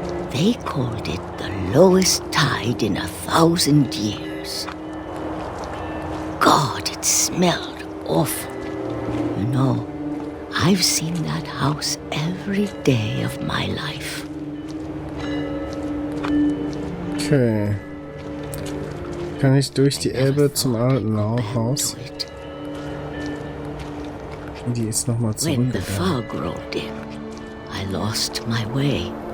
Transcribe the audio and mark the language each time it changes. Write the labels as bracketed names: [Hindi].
[English] They called it the lowest tide in 1,000 years. God, it smelled awful. You know, I've seen that house every day of my life. Okay. [German] Kann ich durch die Elbe zum alten Haus? Die ist nochmal [English] When the [German] zurückgegangen. [English] fog rolled in, I lost my way.